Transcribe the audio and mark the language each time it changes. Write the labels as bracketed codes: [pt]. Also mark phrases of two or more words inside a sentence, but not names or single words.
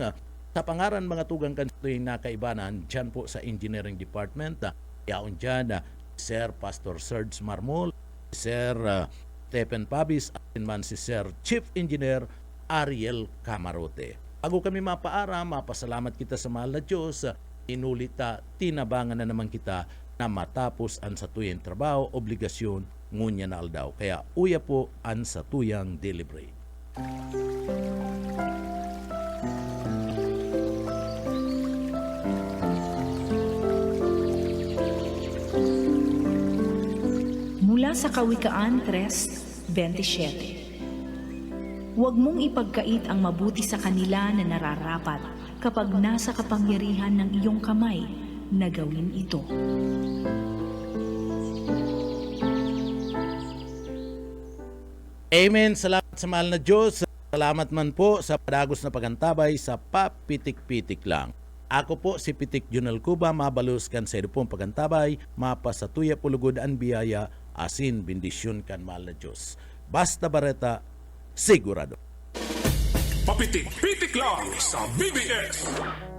[bik] Sa pangaran mga tugang kan na kaibanan, dyan po sa Engineering Department, yaon dyan, Sir Pastor Serge Marmol, Sir Stephen Pabis, at man si Sir Chief Engineer Ariel Camarote. Bago kami mapaaram, mapasalamat kita sa mahal na Diyos, inulita, tinabangan na naman kita na matapos ang satuyang trabaho, obligasyon, ngunya na aldaw. Kaya uya po ang satuyang delivery. [tl] Mula sa Kawikaan 3:27. Huwag mong ipagkait ang mabuti sa kanila na nararapat kapag nasa kapangyarihan ng iyong kamay na gawin ito. [bik] Amen. Salamat sa mahal na Diyos. Salamat man po sa padagos na pagantabay sa papitik-pitik lang. Ako po si Pitik Junal Cuba, mabalos kan sa pong pagantabay, mapasatuya pulugod ang biyaya, asin bendisyon kan mahal na Diyos. Basta Bareta, sigurado. Papitik-pitik lang sa BBS.